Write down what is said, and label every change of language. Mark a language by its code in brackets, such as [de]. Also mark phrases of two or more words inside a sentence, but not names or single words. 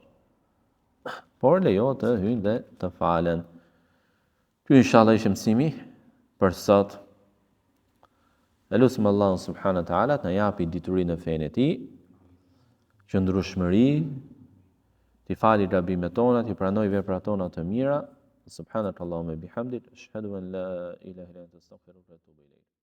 [sq] Por lejohet të hyjnë dhe të falen. Ky inshallah ishte mësimi për sot. Elusim Allahun [ar] سبحانه وتعالى [sq] të na japi diturinë e fenë e tij, qëndrueshmëri, t'i fali gabimet tona, t'i pranoj veprat tona të mira. [ar] سبحانك اللهم وبحمدك أشهد أن لا إله إلا أنت أستغفرك وأتوب إليك.